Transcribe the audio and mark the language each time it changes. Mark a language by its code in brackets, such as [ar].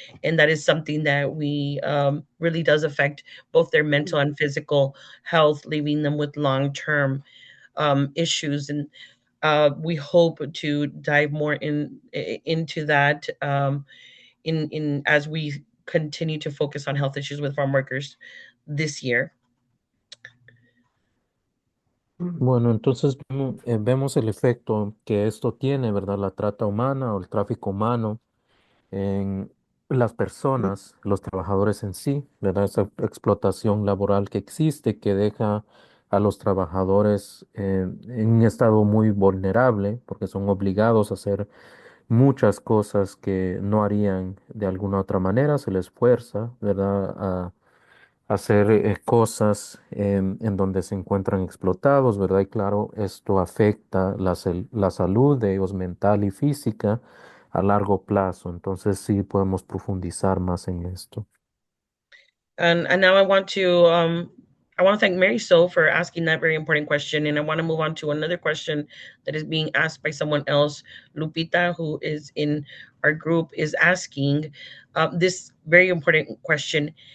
[en] And that is something that we really does affect both their mental and physical health, leaving them with long-term issues. And we hope to dive more into that in as we continue to focus on health issues with farm workers this year. [es] Bueno, entonces vemos el efecto que esto tiene, ¿verdad? La trata humana o el tráfico humano en las personas, los trabajadores en sí, ¿verdad? Esa explotación laboral que existe, que deja a los trabajadores en un estado muy vulnerable, porque son obligados a hacer muchas cosas que no harían de alguna otra manera, se les fuerza, ¿verdad? A hacer cosas en donde se encuentran explotados, ¿verdad? Y claro, esto afecta la salud de ellos mental y física a largo plazo. Entonces sí podemos profundizar más en esto. [en] And now I want to thank Mary So for asking that very important question. And I want to move on to another question that is being asked by someone else. Lupita, who is in our group, is asking this very important question.